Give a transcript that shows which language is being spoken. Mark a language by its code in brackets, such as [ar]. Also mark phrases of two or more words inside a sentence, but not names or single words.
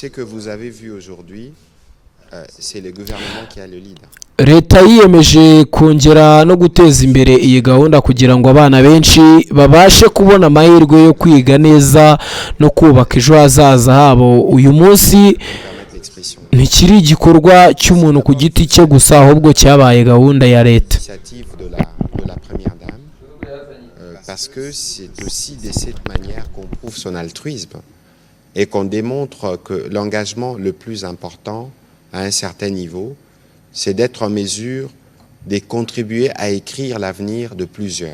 [rw] Leta yiyemeje kongera no guteza imbere iyi gahunda kugira ngo abana benshi babashe kubona amahirwe yo kwiga neza no kubaka ejo hazaza habo. Uyu munsi ntikiri igikorwa cy'umuntu ku giti cye gusa, ahubwo cyabaye gahunda ya leta. [fr] Parce que c'est aussi de cette manière qu'on prouve son altruisme et qu'on démontre que l'engagement le plus important à un certain niveau, c'est d'être en mesure de contribuer à écrire l'avenir de plusieurs.